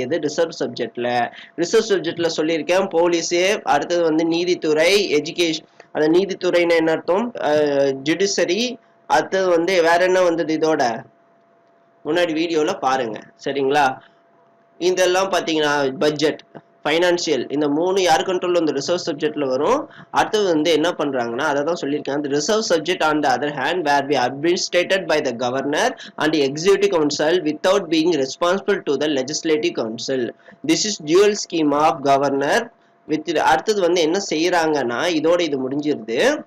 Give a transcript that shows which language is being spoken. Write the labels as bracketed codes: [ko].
[ta] இது ரிசர்வ் சப்ஜெக்ட்ல சொல்லியிருக்கேன். போலீஸு, அடுத்தது வந்து நீதித்துறை, எஜுகேஷன். அந்த நீதித்துறைன்னு என்ன அர்த்தம், ஜுடிஷரி. அடுத்தது வந்து வேற என்ன வந்தது, இதோட முன்னாடி வீடியோல பாருங்க. சரிங்களா? இதெல்லாம் பாத்தீங்கன்னா பட்ஜெட், ஃபைனான்சியல், இந்த 3 யார் கண்ட்ரோல்ல இந்த ரிசர்வ் சப்ஜெக்ட்ல வரும். அடுத்தது வந்து என்ன பண்றாங்கன்னா, அதை தான் சொல்லியிருக்காங்க, [en] the reserve subject on the other hand were be administrated by the governor and the executive council without being responsible to the legislative council. This is dual scheme of governor with. [ta] அடுத்தது வந்து என்ன செய்யறாங்கன்னா, இதோட இது முடிஞ்சிருது.